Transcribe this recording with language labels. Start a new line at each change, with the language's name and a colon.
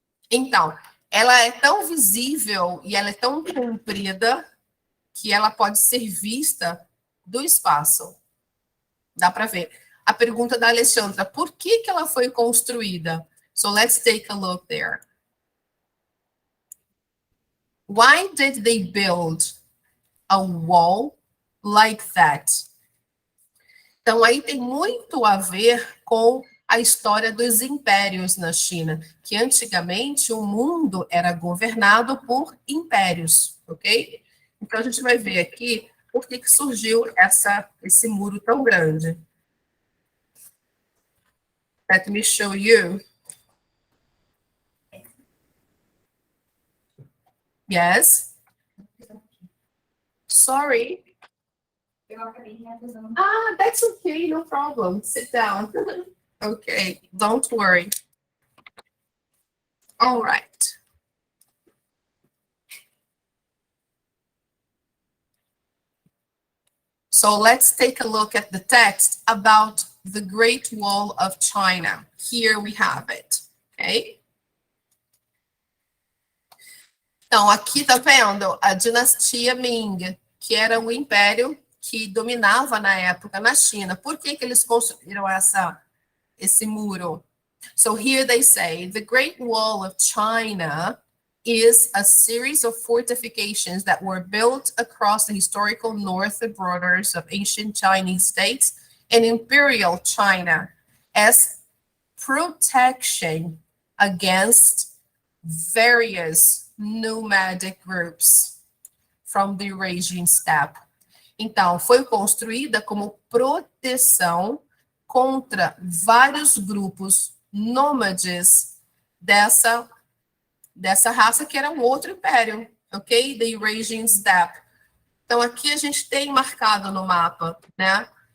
Portuguese: Então, ela é tão visível e ela é tão comprida que ela pode ser vista do espaço. Dá para ver. A pergunta da Alexandra, por que ela foi construída?
English: So let's take a look there. Why did they build a wall like that? Então, aí tem muito a ver com a história dos impérios na China, que antigamente o mundo era governado por impérios, ok? Então, a gente vai ver aqui por que surgiu esse muro tão grande. Let me show you. Yes? Sorry. Ah, that's okay, no problem. Sit down. Okay, don't worry. All right. So let's take a look at the text about the Great Wall of China. Here we have it, okay?
Portuguese: Então, aqui tá vendo a dinastia Ming, que era o império que dominava na época na China. Por que eles construíram esse muro?
English: So here they say, the Great Wall of China is a series of fortifications that were built across the historical northern borders of ancient Chinese states and imperial China as protection against various nomadic groups from the Eurasian steppe.
Portuguese: Então, foi construída como proteção contra vários grupos nômades dessa raça que era um outro império, ok?
English: The Eurasian steppe.
Portuguese: Então, aqui a gente tem marcado no mapa, né?